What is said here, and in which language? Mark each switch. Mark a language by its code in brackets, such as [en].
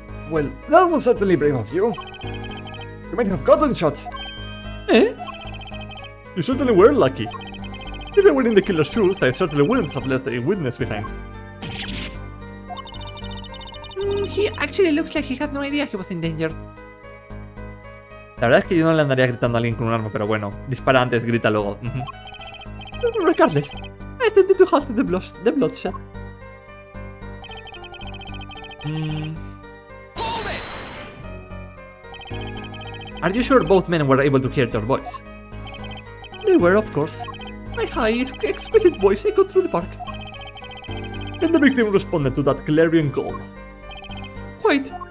[en] Well, that was certainly brave of you. You might have gotten shot. Eh? You certainly were lucky. If I were in the killer's shoes, I certainly wouldn't have left a witness behind. He actually looks like he had no idea he was in danger. [es] La verdad es que yo no le andaría gritando a alguien con un arma, pero bueno, dispara antes, grita luego. [en] Regardless, I attempted to halt the bloodshed. Are you sure both men were able to hear your voice? They were, of course. My high, explicit voice echoed through the park. And the victim responded to that clarion call. Quite.